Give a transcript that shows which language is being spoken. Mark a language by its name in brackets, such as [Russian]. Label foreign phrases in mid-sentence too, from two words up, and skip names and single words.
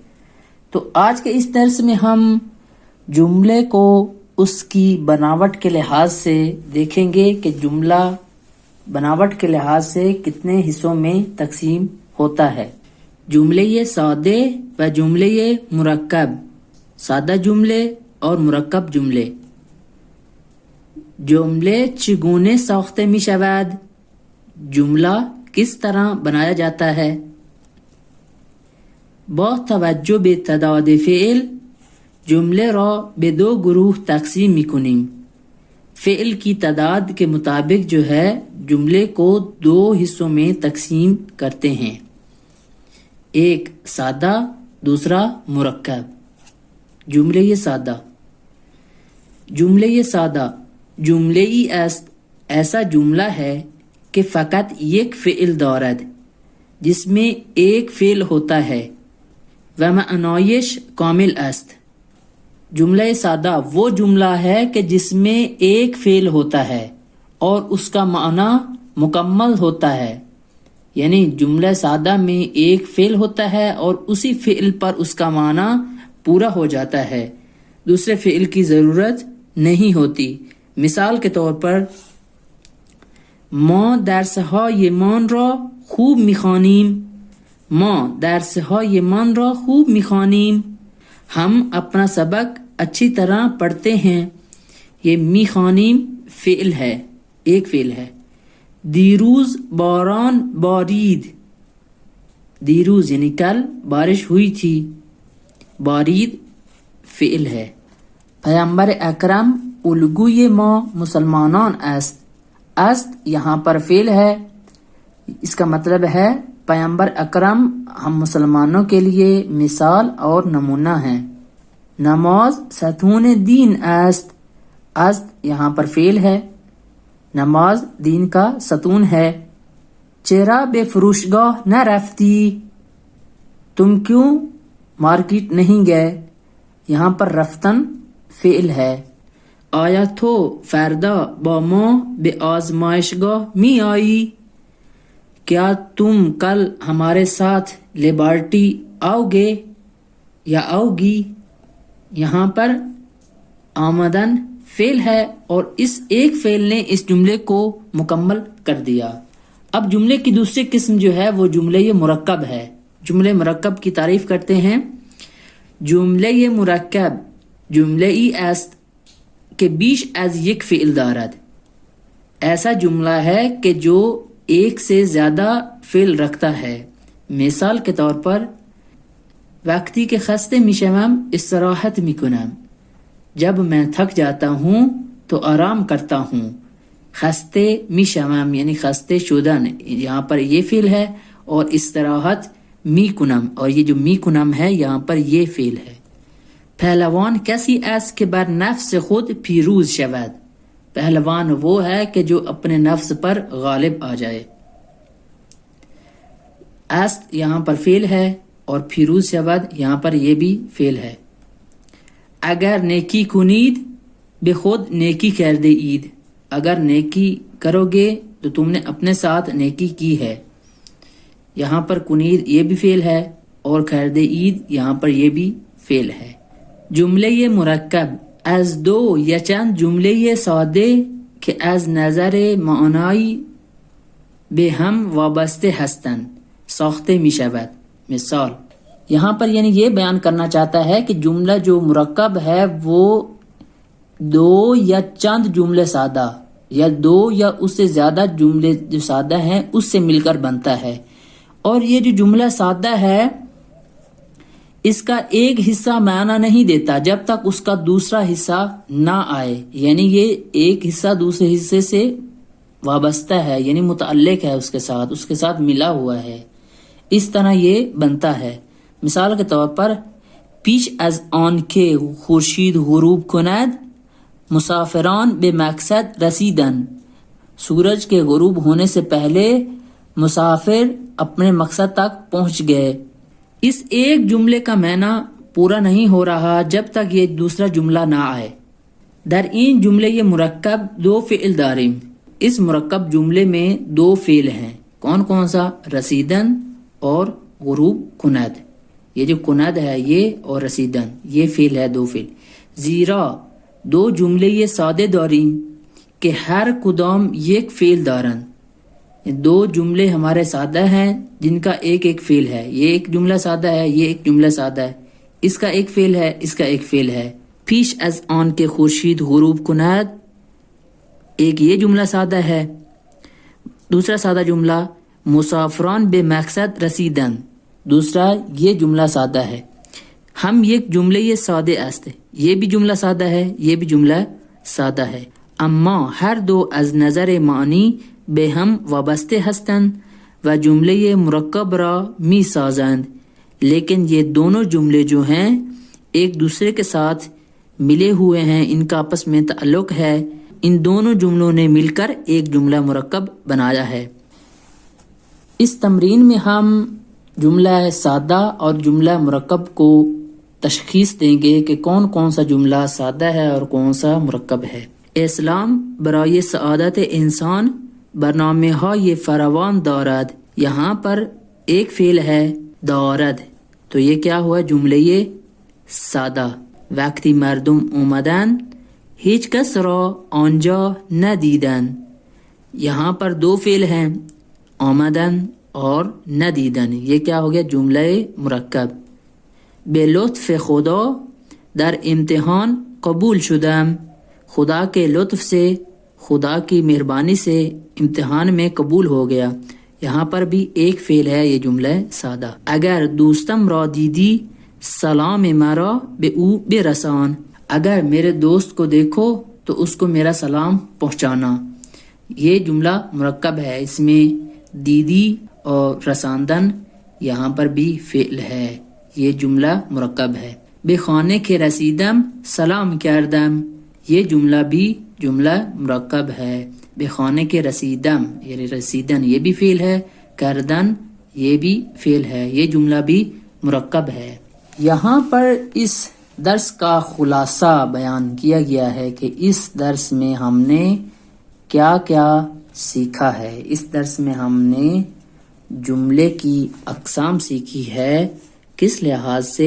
[Urdu] تو آج کے اس درس میں ہم جملے کو اس کی بناوٹ کے لحاظ سے دیکھیں گے کہ جملہ بناوٹ کے لحاظ سے کتنے حصوں میں تقسیم ہوتا ہے۔ [Persian] جملے سادے و جملے مرکب، [Urdu] سادہ جملے اور مرکب جملے۔ [Persian] جملے چگونه ساخته می شود؟ [Urdu] جملہ کس طرح بنایا جاتا ہے؟ [Persian] با توجه به تعداد فعل جمله را به 2 گروه تقسیم می کنیم۔ [Urdu] فعل کی تعداد کے مطابق جو ہے جملے کو 2 حصوں میں تقسیم کرتے ہیں، ایک سادہ، دوسرا مرکب۔ [Persian] جمله سادہ۔ جمله سادہ جمله ای است، [Urdu] ایسا جملہ ہے کہ [Persian] فقط یک فعل دارد، [Urdu] جس میں ایک فعل ہوتا ہے، [Persian] و معنایش کامل است۔ [Urdu] جملہ سادہ وہ جملہ ہے کہ جس میں ایک فعل ہوتا ہے اور اس کا معنی مکمل ہوتا ہے، یعنی جملہ سادہ میں ایک فعل ہوتا ہے اور اسی فعل پر اس کا معنی پورا ہو جاتا ہے، دوسرے فعل کی ضرورت نہیں ہوتی۔ مثال کے طور پر [Persian] ما درس‌هایمان را خوب می‌خوانیم، ما درس‌هایمان را خوب می‌خوانیم، [Urdu] ہم اپنا سبق اچھی طرح پڑھتے ہیں۔ یہ می‌خوانیم فعل ہے، ایک فعل ہے۔ [Persian] دیروز باران بارید، دیروز [Urdu] یعنی کل بارش ہوئی تھی، بارید فعل ہے۔ [Persian] پیامبر اکرم الگوی ما مسلمانان است [Urdu] یہاں پر فعل ہے، اس کا مطلب ہے [Persian] پیامبر اکرم [Urdu] ہم مسلمانوں کے لیے مثال اور نمونہ ہیں۔ [Persian] نماز ستون دین است [Urdu] یہاں پر فعل ہے، نماز دین کا ستون ہے۔ [Persian] چرا به فروشگاه نرفتی، [Urdu] تم کیوں مارکیٹ نہیں گئے، یہاں پر رفتن فعل ہے۔ [Persian] آیا تو فردا با ما به آزمایشگاه می آئی، [Urdu] کیا تم کل ہمارے ساتھ لیبارٹری آؤ گے یا آؤ گی، یہاں پر آمدن فعل ہے اور اس ایک فعل نے اس جملے کو مکمل کر دیا۔ اب جملے کی دوسری قسم جو ہے وہ جملے مرکب ہے۔ جملے مرکب کی تعریف کرتے ہیں۔ [Persian] جمله مرکب جمله ای است که بیش از یک فعل دارد، [Urdu] ایسا جملہ ہے کہ جو ایک سے زیادہ فعل رکھتا ہے۔ مثال کے طور پر [Persian] وقتی که خسته میشوم استراحت میکنم، [Urdu] جب میں تھک جاتا ہوں تو آرام کرتا ہوں۔ [Persian] خسته میشوم یعنی خسته شدن، [Urdu] یہاں پر یہ فعل ہے، اور [Persian] استراحت میکنم، [Urdu] اور یہ جو میکنم ہے یہاں پر یہ فعل ہے۔ [Persian] پہلوان کسی است که بر نفس خود پیروز شود، [Urdu] پہلوان وہ ہے کہ جو اپنے نفس پر غالب آ جائے۔ است یہاں پر فعل ہے اور [Persian] پیروز شود [Urdu] یہاں پر یہ بھی فعل ہے۔ [Persian] اگر نیکی کنید به خود نیکی کرده اید، [Urdu] اگر نیکی کرو گے تو تم نے اپنے ساتھ نیکی کی ہے، یہاں پر کنید یہ بھی فعل ہے اور [Persian] کرده اید [Urdu] یہاں پر یہ بھی فعل ہے۔ [Persian] جمله مرکب از 2 یا چند جمله ساده که از نظر معنایی به هم وابسته هستند ساخته می شود۔ [Urdu] مثال یہاں پر یعنی یہ بیان کرنا چاہتا ہے کہ جملہ جو مرکب ہے وہ 2 یا چند جملے سادہ یا 2 یا اس سے زیادہ جملے جو سادہ ہیں اس سے مل کر بنتا ہے، اور یہ جو جملہ سادہ ہے اس کا ایک حصہ معنی نہیں دیتا جب تک اس کا دوسرا حصہ نہ آئے، یعنی یہ ایک حصہ دوسرے حصے سے وابستہ ہے، یعنی متعلق ہے اس کے ساتھ ملا ہوا ہے، اس طرح یہ بنتا ہے۔ مثال کے طور پر [Persian] پیش از آن که خورشید غروب کند مسافران به مقصد رسیدن، [Urdu] سورج کے غروب ہونے سے پہلے مسافر اپنے مقصد تک پہنچ گئے۔ اس ایک جملے کا معنی پورا نہیں ہو رہا جب تک یہ دوسرا جملہ نہ آئے. [Persian] در این جملے یہ مرکب دو فعل داریم. [Urdu] اس مرکب جملے میں دو فعل ہیں. کون کون سا؟ رسیدن اور [Persian] غروب کند. [Urdu] یہ جو کند ہے یہ اور رسیدن یہ فعل ہے، دو فعل. [Persian] زیرا دو جملے یہ سادے داریم کہ ہر کدام یک فعل دارن. [Urdu] دو جملے ہمارے سادہ ہیں جن کا ایک ایک فعل ہے. یہ ایک جملہ سادہ ہے، یہ ایک جملہ سادہ ہے. اس کا ایک فعل ہے، اس کا ایک فعل ہے. [Persian] پیش از آن کے خورشید غروب کند، [Urdu] ایک یہ جملہ سادہ ہے. دوسرا سادہ جملہ [Persian] مسافران بے مقصد رسیدن، [Urdu] دوسرا یہ جملہ سادہ ہے. [Persian] ہم یک جملے یہ سادے است، [Urdu] یہ بھی جملہ سادہ ہے، یہ بھی جملہ سادہ ہے. [Persian] اما ہر دو از نظر معنی بے ہم وابستے ہستند و جملے مرکب را می سازند، [Urdu] لیکن یہ دونوں جملے جو ہیں ایک دوسرے کے ساتھ ملے ہوئے ہیں، ان کا آپس میں تعلق ہے. ان دونوں جملوں نے مل کر ایک جملہ مرکب بنایا ہے. اس تمرین میں ہم جملہ سادہ اور جملہ مرکب کو تشخیص دیں گے کہ کون کون سا جملہ سادہ ہے اور کون سا مرکب ہے. [Persian] اسلام برای سعادت انسان برنامه های فراوان دارد. [Urdu] یہاں پر ایک فعل ہے دارد، تو یہ کیا ہوا؟ جملے سادہ. [Persian] وقتی مردم اومدن هیچ کس را آنجا ندیدن. [Urdu] یہاں پر دو فعل ہیں، آمدن اور ندیدن. یہ کیا ہو گیا؟ جملہ مرکب. [Persian] بے لطف خدا در امتحان قبول شدم. [Urdu] خدا کے لطف سے، خدا کی مہربانی سے امتحان میں قبول ہو گیا. یہاں پر بھی ایک فعل ہے، یہ جملہ سادہ. [Persian] اگر دوستم را دیدی سلام مرا به او برسان. [Urdu] اگر میرے دوست کو دیکھو تو اس کو میرا سلام پہنچانا. یہ جملہ مرکب ہے، اس میں دیدی اور رساندن یہاں پر بھی فعل ہے. یہ جملہ مرکب ہے. [Persian] به خانه که رسیدم سلام کردم. [Urdu] یہ جملہ بھی جملہ مرکب ہے. [Persian] بے خانے کے رسیدم [Urdu] یعنی رسیدن یہ بھی فعل ہے، کردن یہ بھی فعل ہے، یہ جملہ بھی مرکب ہے. یہاں پر اس درس کا خلاصہ بیان کیا گیا ہے کہ اس درس میں ہم نے کیا کیا سیکھا ہے. اس درس میں ہم نے جملے کی اقسام سیکھی ہے، کس لحاظ سے؟